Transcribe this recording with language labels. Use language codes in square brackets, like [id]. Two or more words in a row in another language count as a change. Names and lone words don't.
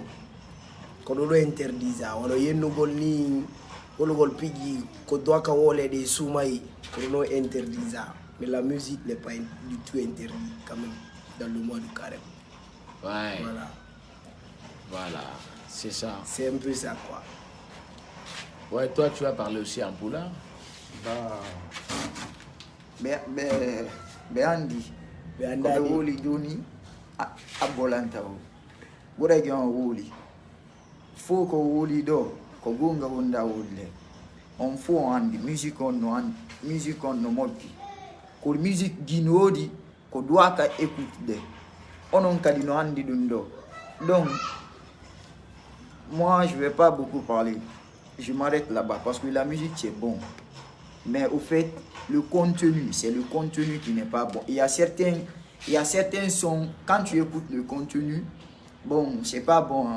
[fr] Quand on interdit ça, on a une ni on a pigi, qu'on doit qu'on ait des soumaïs, qu'on a interdit ça. Mais la musique n'est pas du tout interdite quand même dans le mois du carême. Ouais. Voilà. Voilà, c'est ça. C'est un peu ça quoi. Ouais, toi tu as parlé aussi en Pula? [ff] Andi ko woli joni a bolanta o ɓuraki on woli fo ko woli ɗo ko gonga wonda wolle on fo on andi musique on no moƴƴi ko musique guine woodi ko duwaka écoutude onon kadi no andi ɗum ɗo. [fr] Donc moi je vais pas beaucoup parler, je m'arrête là-bas parce que la musique c'est bon, mais au fait le contenu, c'est le contenu qui n'est pas bon. Il y a certains sons, quand tu écoutes le contenu, bon, c'est pas bon, hein?